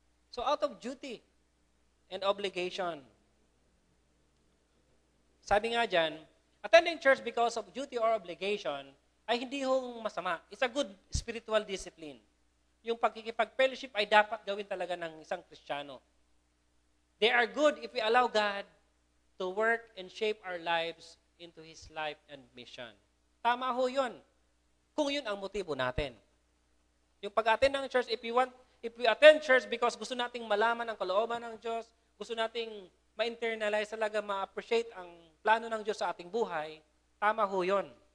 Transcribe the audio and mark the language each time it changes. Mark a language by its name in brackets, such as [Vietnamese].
[English] So, out of duty and obligation. [Filipino] Sabi nga dyan, [English] attending church because of duty or obligation [Filipino] ay hindi hong masama. [English] It's a good spiritual discipline. [Filipino] Yung pagkikipag-fellowship ay dapat gawin talaga ng isang Kristiyano. [English] They are good if we allow God to work and shape our lives into His life and mission. [Filipino] Tama ho yun. Kung yun ang motibo natin. Yung pag-attend ng church, [English] if we want if we attend church because [Filipino] gusto nating malaman ang kalooban ng Diyos, gusto nating ma-internalize talaga, ma-appreciate ang plano ng Diyos sa ating buhay, tama ho yun.